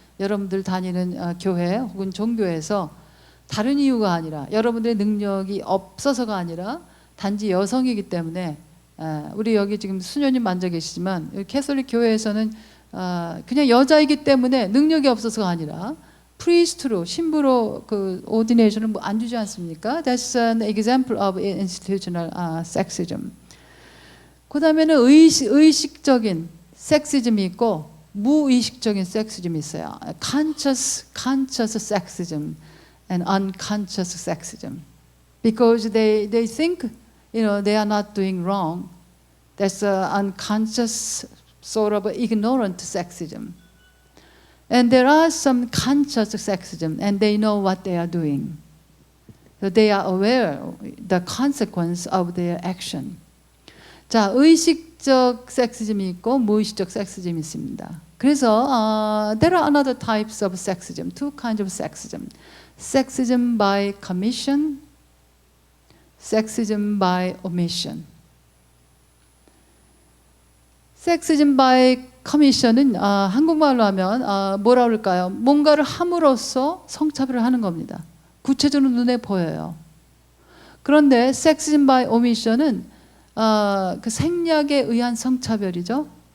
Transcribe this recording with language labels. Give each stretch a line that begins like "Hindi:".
Korean: 여러분들 다니는 교회 혹은 종교에서 다른 이유가 아니라 여러분들의 능력이 없어서가 아니라 단지 여성이기 때문에 우리 여기 지금 수녀님 앉아 계시지만 캐톨릭 교회에서는 그냥 여자이기 때문에 능력이 없어서가 아니라 프리스트로 신부로 그 오디네이션을 뭐 안 주지 않습니까?
English: That's an example of institutional sexism.
Korean: 그 다음에는 의식적인 섹시즘이 있고 무의식적인 섹시즘이 있어요.
English: conscious sexism and unconscious sexism. Because they think they are not doing wrong. That's unconscious sort of ignorant sexism. And there are some conscious sexism, and they know what they are doing. So they are aware of the consequence of their action.
Korean: 자, 의식적 섹시즘이 있고 무의식적 섹시즘이 있습니다.
English: 그래서 there are another types of sexism, two kinds of sexism. Sexism by commission, sexism by omission. Sexism by commission
Korean: 은 한국말로 하면 뭐라 그럴까요? 뭔가를 함으로써 성차별을 하는 겁니다. 구체적으로 눈에 보여요. 그런데
English: sexism by omission
Korean: 은 그 생략에 의한 성차별이죠.